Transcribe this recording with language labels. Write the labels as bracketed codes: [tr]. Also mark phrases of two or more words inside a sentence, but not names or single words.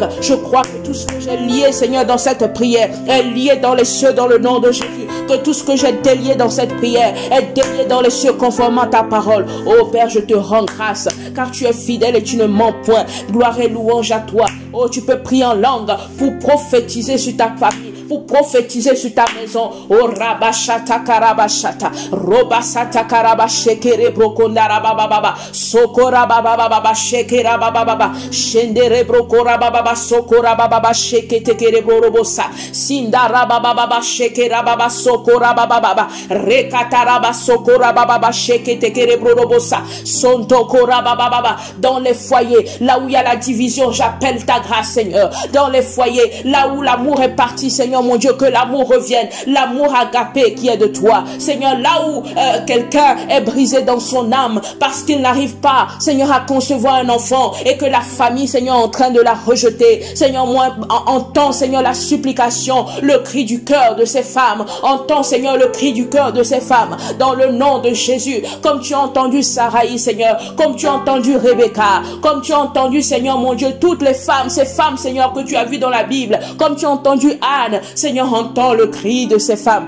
[fr] Je crois que tout ce que j'ai lié, Seigneur, dans cette prière est lié dans les cieux dans le nom de Jésus. Que tout ce que j'ai délié dans cette prière est délié dans les cieux conformément à ta parole. Oh Père, je te rends grâce car tu es fidèle et tu ne mens point. Gloire et louange à toi. Oh, tu peux prier en langue pour prophétiser sur ta famille, pour prophétiser sur ta maison. Oh rabashata karabashata robasata karabashekere brokonda rabababa sokora bababa shekera bababa shendere brokora bababa sokora bababa shekete kere brorobosa sindara bababa shekera baba sokora bababa rekatara baba sokora bababa shekete kere brorobosa sontokora bababa. Dans les foyers là où il y a la division, j'appelle ta grâce, Seigneur. Dans les foyers là où l'amour est parti, Seigneur mon Dieu, que l'amour revienne, l'amour agapé qui est de toi, Seigneur. Là où quelqu'un est brisé dans son âme parce qu'il n'arrive pas, Seigneur, à concevoir un enfant et que la famille, Seigneur, est en train de la rejeter, Seigneur, moi, entends, Seigneur, la supplication, le cri du cœur de ces femmes, entends, Seigneur, le cri du cœur de ces femmes, dans le nom de Jésus, comme tu as entendu Saraï, Seigneur, comme tu as entendu Rebecca, comme tu as entendu, Seigneur, mon Dieu, toutes les femmes, ces femmes, Seigneur, que tu as vues dans la Bible, comme tu as entendu Anne, Seigneur, entends le cri de ces femmes.